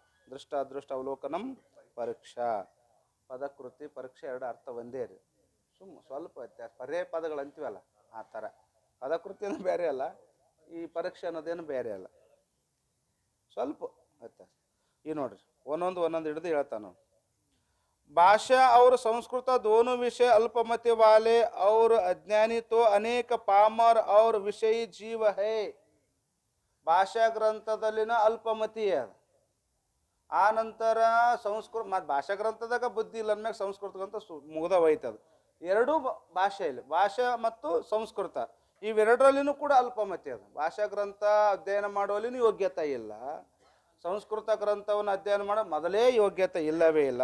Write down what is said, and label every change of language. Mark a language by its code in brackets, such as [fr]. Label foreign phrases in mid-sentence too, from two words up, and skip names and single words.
[kn] ದೃಷ್ಟ ಅದೃಷ್ಟ ಅವಲೋಕನಂ ಪರೀಕ್ಷಾ. ಪದಕೃತಿ ಪರೀಕ್ಷೆ ಎರಡು ಅರ್ಥ ಒಂದೇ ರೀ, ಸ್ವಲ್ಪ ವ್ಯತ್ಯಾಸ. ಪರ್ಯಾಯ ಪದಗಳು ಅಂತೀವಲ್ಲ ಆ ಥರ. ಪದಕೃತಿಯನ್ನು ಬೇರೆ ಅಲ್ಲ, ಈ ಪರೀಕ್ಷೆ ಅನ್ನೋದೇನು ಬೇರೆ ಅಲ್ಲ, ಸ್ವಲ್ಪ ವ್ಯತ್ಯಾಸ. ಈ ನೋಡ್ರಿ ಒಂದೊಂದು ಹಿಡಿದು ಹೇಳ್ತಾನ. [hi] भाषा और संस्कृत दोनों विषय अल्पमति वाले और अज्ञानी तो अनेक पामर और विषयी जीव है. [kn] ಭಾಷಾ ಗ್ರಂಥದಲ್ಲಿನ ಅಲ್ಪಮತಿ, ಆ ನಂತರ ಸಂಸ್ಕೃತ ಮತ್ತು ಭಾಷಾ ಗ್ರಂಥದಾಗ ಬುದ್ಧಿ ಇಲ್ಲ ಅಂದ್ಮ್ಯಾಗ ಸಂಸ್ಕೃತ ಗ್ರಂಥ ಮುಗ್ದ ಹೋಯ್ತದು. ಎರಡೂ ಭಾಷೆಯಲ್ಲಿ, ಭಾಷೆ ಮತ್ತು ಸಂಸ್ಕೃತ ಇವೆರಡರಲ್ಲಿನೂ ಕೂಡ ಅಲ್ಪಮತಿ ಅದು. ಭಾಷಾ ಗ್ರಂಥ ಅಧ್ಯಯನ ಮಾಡುವಲ್ಲಿನೂ ಯೋಗ್ಯತೆ ಇಲ್ಲ, ಸಂಸ್ಕೃತ ಗ್ರಂಥವನ್ನು ಅಧ್ಯಯನ ಮಾಡೋ ಮೊದಲೇ ಯೋಗ್ಯತೆ ಇಲ್ಲವೇ ಇಲ್ಲ.